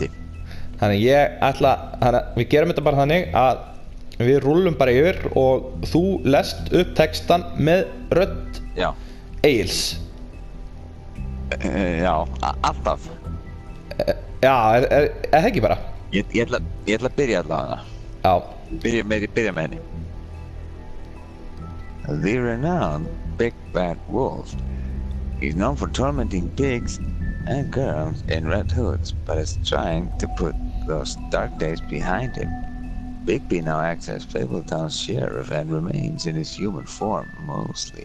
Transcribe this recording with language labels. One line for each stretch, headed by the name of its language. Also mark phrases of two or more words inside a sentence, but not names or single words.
Icelandic: Þannig við gerum þetta bara þannig að við rúllum bara yfir og þú lest upp textan með rödd Egils. Já, alltaf. Já, er það ekki bara? Ég ætla að byrja allavega. Já. Byrja með henni.
English: The renowned Big Bad Wolf is known for tormenting pigs and girls in red hoods, but is trying to put those dark days behind him. Bigby now acts as Fabletown's sheriff and remains in his human form, mostly.